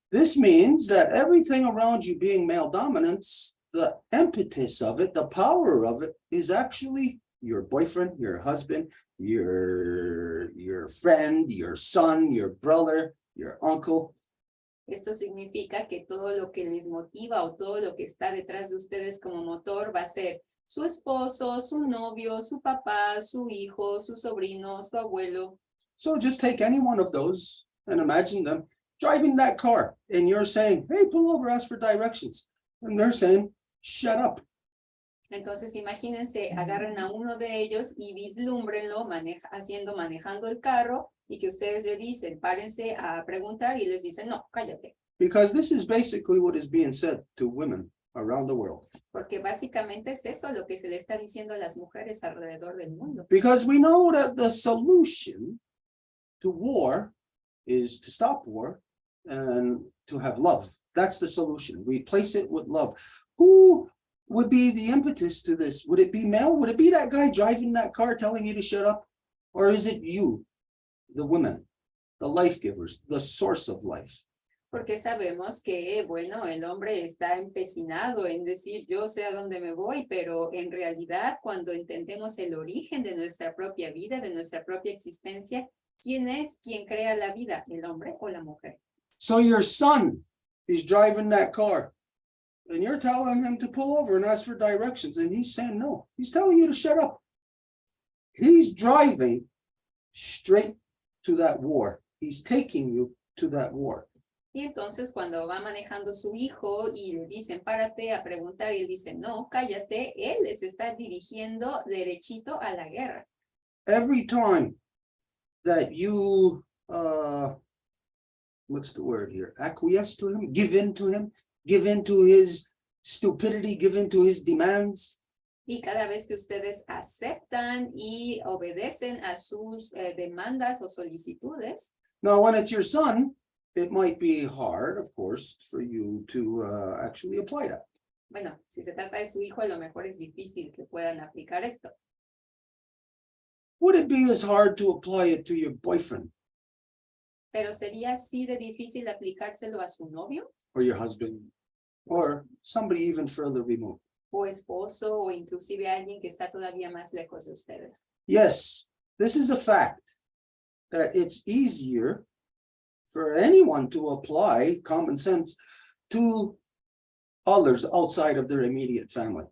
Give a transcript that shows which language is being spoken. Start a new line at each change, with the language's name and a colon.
English: This means that everything around you being male dominance, the impetus of it, the power of it is actually your boyfriend, your husband, your friend, your son, your brother, your uncle.
Spanish: Esto significa que todo lo que les motiva o todo lo que está detrás de ustedes como motor va a ser su esposo, su novio, su papá, su hijo, su sobrino, su abuelo.
English: So just take any one of those and imagine them driving that car and you're saying, hey, pull over, ask for directions. And they're saying, shut up.
Spanish: Entonces imagínense, agarren a uno de ellos y vislúmbrenlo manejando el carro y que ustedes le dicen, párense a preguntar y les dicen, no, cállate.
English: Because this is basically what is being said to women around the world.
Spanish: Porque básicamente es eso lo que se le está diciendo a las mujeres alrededor del mundo.
English: Because we know that the solution to war is to stop war and to have love. That's the solution. Replace it with love. Who would be the impetus to this? Would it be male? Would it be that guy driving that car telling you to shut up? Or is it you, the women, the life givers, the source of life?
Spanish: Porque sabemos que, bueno, el hombre está empecinado en decir yo sé a dónde me voy, pero en realidad cuando entendemos el origen de nuestra propia vida, de nuestra propia existencia, ¿quién es quien crea la vida, el hombre o la mujer?
English: So your son is driving that car And you're telling him to pull over and ask for directions, and he's saying no. He's telling you to shut up. He's driving straight to that war. He's taking you to that war.
Spanish: Y entonces cuando va manejando su hijo y le dicen párate a preguntar y él dice no, cállate, él les está dirigiendo derechito a la guerra.
English: Every time that you, what's the word here? Acquiesce to him, give in to his stupidity, give in to his demands.
Spanish: Y cada vez que ustedes aceptan y obedecen a sus demandas o solicitudes.
English: Now, when it's your son, it might be hard, of course, for you to actually apply that.
Spanish: Bueno, si se trata de su hijo, a lo mejor es difícil que puedan aplicar esto.
English: Would it be as hard to apply it to your boyfriend
Spanish: Pero sería así de difícil aplicárselo a su novio
English: or your husband or somebody even further removed?
Spanish: o esposo o inclusive alguien que está todavía más lejos de ustedes.
English: Yes, this is a fact that it's easier for anyone to apply common sense to others outside of their immediate family.